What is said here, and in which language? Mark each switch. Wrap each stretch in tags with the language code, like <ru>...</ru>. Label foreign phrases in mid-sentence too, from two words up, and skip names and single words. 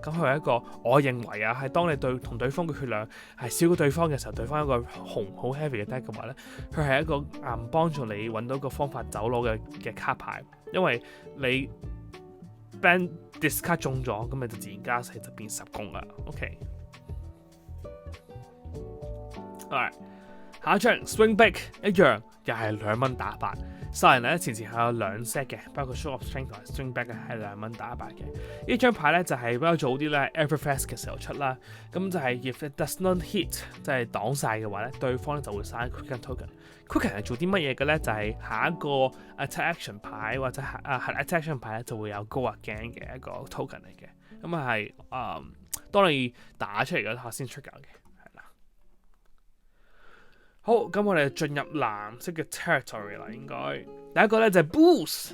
<yue>咁佢係一個我認為啊，係當你同對方嘅血量係少過對方嘅時候，對方一個紅好 heavy 嘅 deck 嘅話咧，佢係一個幫助你揾到個方法走佬嘅卡牌，因為你</yue> <en>ban discard</en> <yue>中咗，咁你就自然加4就變10攻啦。</yue> <en>OK，alright，</en> <yue>下一張 Swing Big 一樣，又係2蚊打8。殺人咧前後有2 set 嘅，包括 Show of Strength 同埋 Swing Back 係2蚊打8嘅。呢張牌咧就係比較早啲咧 Everfest 嘅時候出啦。</yue> <en>咁就係 if it does not hit，</en> <yue>即係擋晒嘅話咧，對方咧就會嘥 Quicken Token。Quicken 係做啲乜嘢嘅咧？就係下一個 Attack Action 牌或者 Attack Action 牌咧就會有 Go Again 嘅一個 token 嚟嘅。咁係當你打出嚟嗰下先 trigger 嘅。好，咁我哋進入藍色嘅 territory 啦，應該第一個咧就係 Boost。</yue>